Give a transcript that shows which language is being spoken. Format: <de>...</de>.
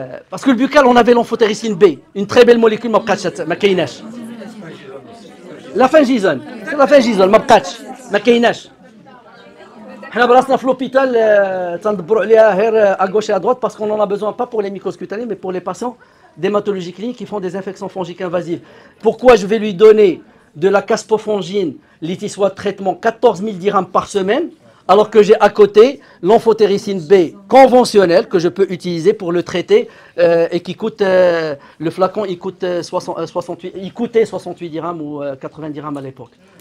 <fr>Parce que le buccal, on avait l'amphotericine B, une très belle molécule</fr> <ar>ما كايناش. La fingizone ما بقاتش ما كايناش. حنا براسنا في</ar> <fr>l'hôpital</fr> <ar>تندبروا عليها غير</ar> <fr>à gauche et à droite parce qu'on en a besoin pas pour les mycoses cutanées mais pour les patients d'hématologie clinique qui font des infections fongiques invasives. Pourquoi je vais lui donner de la caspofongine, litissoie de traitement 14 000 dirhams par semaine, alors que j'ai à côté l'amphotericine B conventionnelle que je peux utiliser pour le traiter et qui coûte, le flacon il coûtait 68 dirhams ou 80 dirhams à l'époque.</fr>